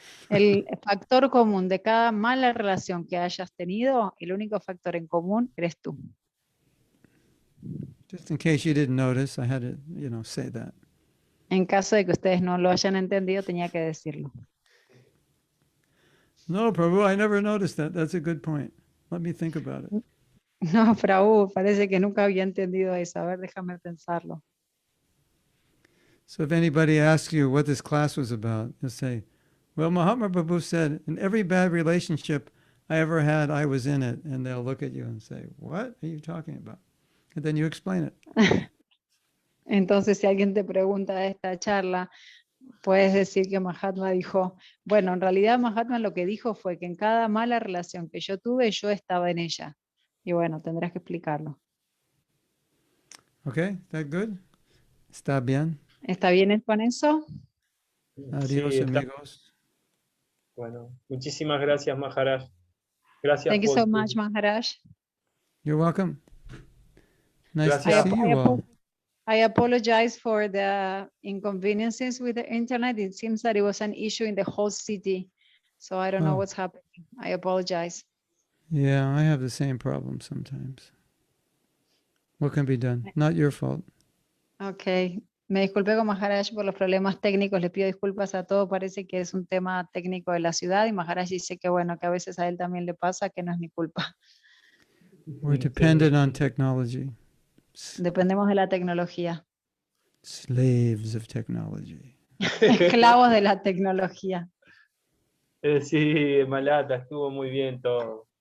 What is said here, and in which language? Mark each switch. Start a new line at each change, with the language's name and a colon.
Spanish: El factor común de cada mala relación que hayas tenido, el único factor en común eres tú.
English: Just in case you didn't notice, I had to, say that.
Spanish: En caso de que ustedes no lo hayan entendido, tenía que decirlo.
English: No, Prabhu, I never noticed that. That's a good point. Let me think about it.
Spanish: No, Prabhu, parece que nunca había entendido eso. A ver, déjame pensarlo.
English: So if anybody asks you what this class was about, you'll say, well, Mahatma Prabhu said, in every bad relationship I ever had, I was in it. And they'll look at you and say, what are you talking about? And then you explain it.
Spanish: Entonces, si alguien te pregunta de esta charla, puedes decir que Mahatma dijo, bueno, en realidad Mahatma lo que dijo fue que en cada mala relación que yo tuve, yo estaba en ella. Y bueno, tendrás que explicarlo.
English: Okay, that good?
Spanish: Está bien. ¿Está bien con eso? Adiós, Sí, está amigos. bueno. Muchísimas gracias, Maharaj. Gracias
English: Thank you
Spanish: por
English: so much, Maharaj. You're welcome. Nice to
Spanish: Gracias.
English: see you all. I apologize for the inconveniences with the internet. It seems that it was an issue in the whole city. So I don't know Oh. what's happening. I apologize. Yeah, I have the same problem sometimes. What can be done? Not your fault. Ok.
Spanish: Me disculpe con Maharaj por los problemas técnicos. Le pido disculpas a todos. Parece que es un tema técnico de la ciudad. Y Maharaj dice que bueno, que a veces a él también le pasa, que no es mi culpa.
English: We're dependent on technology.
Spanish: Dependemos de la tecnología.
English: Slaves of technology.
Spanish: Esclavos de la tecnología. Sí, Malata, estuvo muy bien todo.